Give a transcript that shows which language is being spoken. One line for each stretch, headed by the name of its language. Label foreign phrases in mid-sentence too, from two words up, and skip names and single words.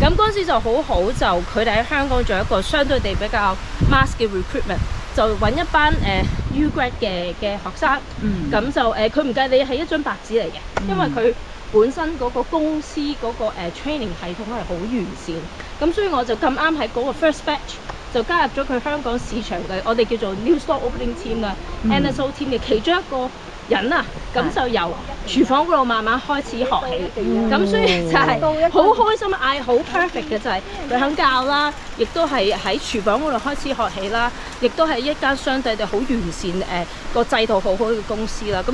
Cantonese: 咁嗰陣時就好好，就佢哋喺香港做一個相對地比較 mass 嘅 recruitment， 就揾一班
English: U grad
Cantonese: 嘅學生。咁就佢唔計你係一張白紙嚟嘅，因為佢本身嗰個公司嗰個training 系統係好完善。咁所以我就咁啱喺嗰個
English: first batch
Cantonese: 就加入咗佢香港市場嘅我哋叫做
English: new store opening team
Cantonese: 嘅
English: NSO team
Cantonese: 嘅其中一個人啊，咁就由廚房嗰度慢慢開始學起。咁所以就係好開心，嗌好 perfect 嘅就係佢肯教啦，亦都係喺廚房嗰度開始學起啦，亦都係一間相對地好完善個制度好好嘅公司啦。